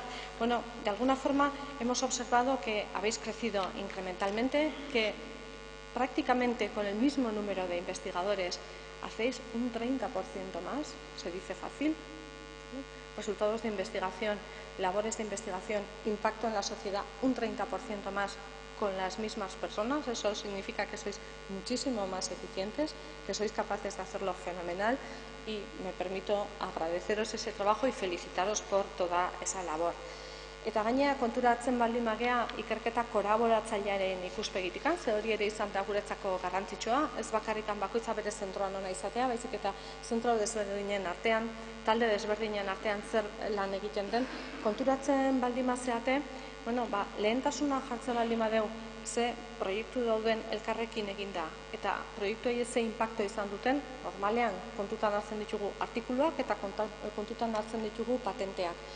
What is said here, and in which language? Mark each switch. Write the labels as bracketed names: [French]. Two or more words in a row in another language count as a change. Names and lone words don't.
[Spanish] Bueno, de alguna forma hemos observado que habéis crecido incrementalmente, que prácticamente con el mismo número de investigadores hacéis un 30% más, se dice fácil, resultados de investigación labores de investigación, impacto en la sociedad un 30% más con las mismas personas. Eso significa que sois muchísimo más eficientes, que sois capaces de hacerlo fenomenal, y me permito agradeceros ese trabajo y felicitaros por toda esa labor. [Basque] Eta gainera konturatzen baldin bagea ikerketa kolaboratzailearen ikuspegitikan, ze hori ere izan da guretzako garrantzitsua, ez bakarrikan bakoitza bere zentroan ona izatea, baizik eta zentro desberdinen artean, talde desberdinen artean zer lan egiten den, konturatzen baldin bazeate, lehentasuna jartzen baldin badeu, ze proiektu dauden elkarrekin eginda, eta proiektuei ze inpakto izan duten, normalean kontutan hartzen ditugu artikuluak eta kontutan hartzen ditugu patenteak.